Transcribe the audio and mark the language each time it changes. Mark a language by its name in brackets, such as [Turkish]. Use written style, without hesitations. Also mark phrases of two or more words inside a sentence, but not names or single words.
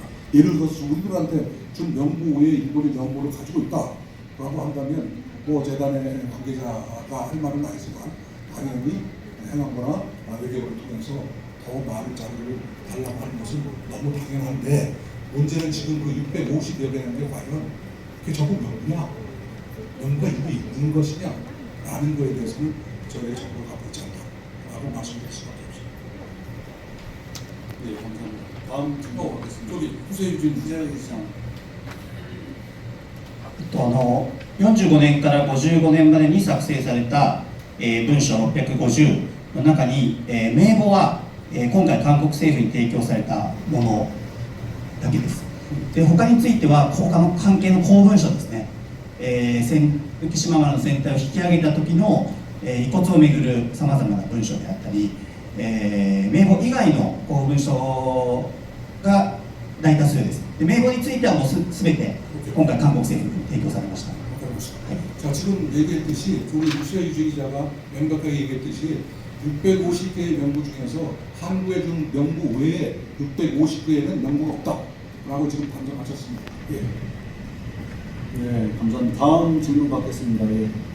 [Korean] 예를 들어서 우리들한테 준 명부 외에 일본이 명부를 가지고 있다라고 한다면 뭐 재단의 관계자가 할 말은 아니지만 당연히 행안부나 외교부를 통해서 더 많은 자료를 달라고 하는 것은 너무 당연한데 문제는 지금 그 650여 개인데 과연 그게 전부 명부냐? 명부가 있는 것이냐? 라는 거에 대해서는 저희의 정보가 갖고 있지 않다라고 말씀드릴 수밖에 없습니다. 네, 감사합니다. 다음 질문 받겠습니다. 저기 후세유진 기자. [Japanese] 45 年から55年までに作成された、文書650の中に、名簿は、今回韓国政府に提供されたものだけです。で他については他の関係の公文書ですね、福島丸の船体を引き上げた時の、遺骨をめぐるさまざまな文書であったり、名簿以外の公文書が大多数です。で名簿についてはもうすべて今回韓国政府に提供されました。 [Korean] 자, 지금 얘기했듯이 우리 후세유진 기자가 명백하게 얘기했듯이 650개의 명부 중에서 한국의 준 명부 외에 650개에는 명부가 없다라고 지금 판정하셨습니다. 예. 네, 감사합니다. 다음 질문 받겠습니다. 예.